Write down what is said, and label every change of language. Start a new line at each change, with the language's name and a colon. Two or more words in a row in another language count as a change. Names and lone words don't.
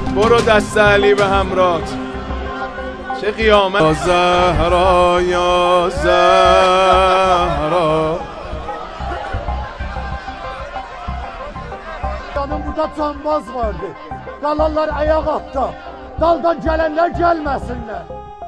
Persian: و دست علی به همراه. چه قیامت. یا زهرا یا زهرا.
Turkish: Canım burada cambaz vardı. Kalanlar ayak altta. Daldan gelenler gelmesinler.